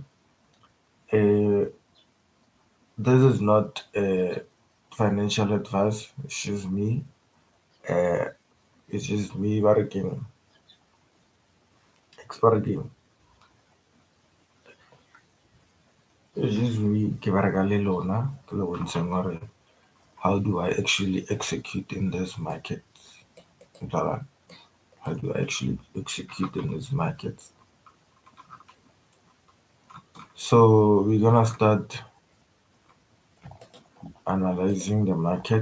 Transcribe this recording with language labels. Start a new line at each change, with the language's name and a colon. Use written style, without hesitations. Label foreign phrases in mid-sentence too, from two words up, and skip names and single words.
English: Uh, this is not financial advice. Uh, it's just me working. It's just me
Southern Sotho: ke bereka le lona ke le bontsheng hore
English: how do I actually execute in this market. Jwale, how do I actually execute in this market? So we're gonna start analyzing the market.